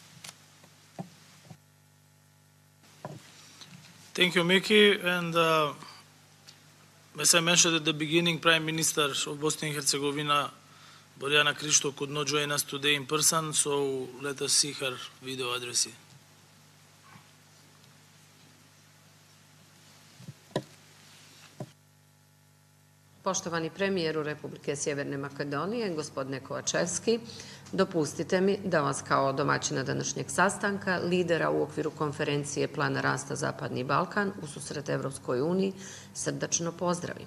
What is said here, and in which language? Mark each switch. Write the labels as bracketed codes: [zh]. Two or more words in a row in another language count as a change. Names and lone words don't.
[en] Thank you, Miki. And as I mentioned at the beginning, Prime Minister of Bosnia and Herzegovina, Borjana Krišto, could not join us today in person, so let us see her video address. [bs] Poštovani premijeru Republike Sjeverne Makedonije, gospodine Kovachevski, dopustite mi da vas kao domaćina današnjeg sastanka, lidera u okviru konferencije Plana rasta Zapadni Balkan ususret Evropskoj uniji, srdačno pozdravim.